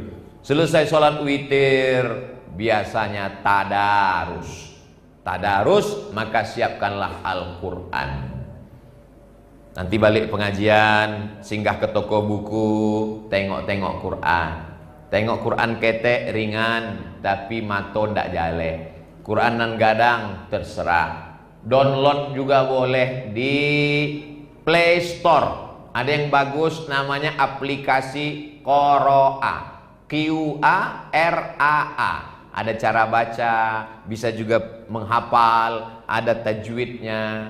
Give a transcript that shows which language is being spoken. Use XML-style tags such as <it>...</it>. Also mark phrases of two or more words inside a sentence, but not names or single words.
<id>Selesai sholat witir, biasanya tadarus. Tadarus, maka siapkanlah Al-Quran. Nanti balik pengajian, singgah ke toko buku, tengok-tengok Quran.</id> <min>Tengok Quran ketek, ringan, tapi mato ndak jale. Quran nan gadang terserah.</min> <id>Download juga boleh di Play Store. Ada yang bagus namanya aplikasi Qoro'a, Q-A-R-A-A. Ada cara baca, bisa juga menghafal, ada tajwidnya.</id>